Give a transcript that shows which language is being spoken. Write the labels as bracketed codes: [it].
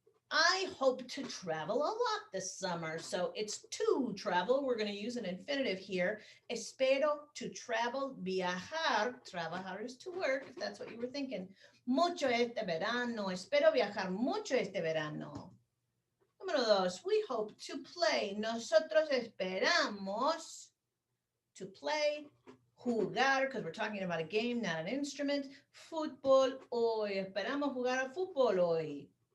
[en] I hope to travel a lot this summer. So it's to travel. We're going to use an infinitive here. Espero to travel, viajar. Trabajar is to work, if that's what you were thinking. [es] Mucho este verano. Espero viajar mucho este verano. Número dos, [en] we hope to play. [es] Nosotros esperamos [en] to play. Jugar, because we're talking about a game, not an instrument. [es] Fútbol hoy. Esperamos jugar al fútbol hoy.